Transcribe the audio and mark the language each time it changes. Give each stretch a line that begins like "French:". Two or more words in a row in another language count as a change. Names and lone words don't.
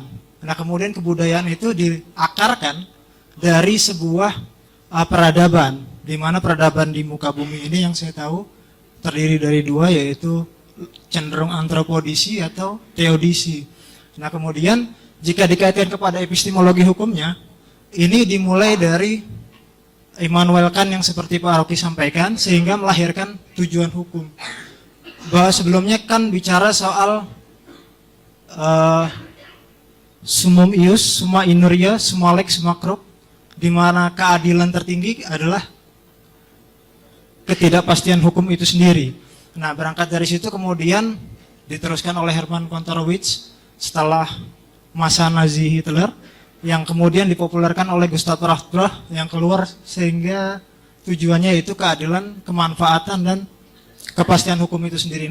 Indonesian: Nah, kemudian kebudayaan itu diakarkan dari sebuah peradaban, di mana peradaban di muka bumi ini yang saya tahu terdiri dari 2, yaitu cenderung antropodisi atau teodisi. Nah, kemudian jika dikaitkan kepada epistemologi hukumnya, ini dimulai dari Immanuel Kant yang seperti Pak Rocky sampaikan, sehingga melahirkan tujuan hukum. Bahwa sebelumnya Kant bicara soal
Latin: summum ius, summa inuria, summa lex, summa crop,
Indonesian: di mana keadilan tertinggi adalah ketidakpastian hukum itu sendiri. Nah, berangkat dari situ kemudian diteruskan oleh Hermann Kantorowicz setelah masa Nazi Hitler, yang kemudian dipopulerkan oleh Gustav Rothbard yang keluar, sehingga tujuannya itu keadilan, kemanfaatan, dan kepastian hukum itu sendiri.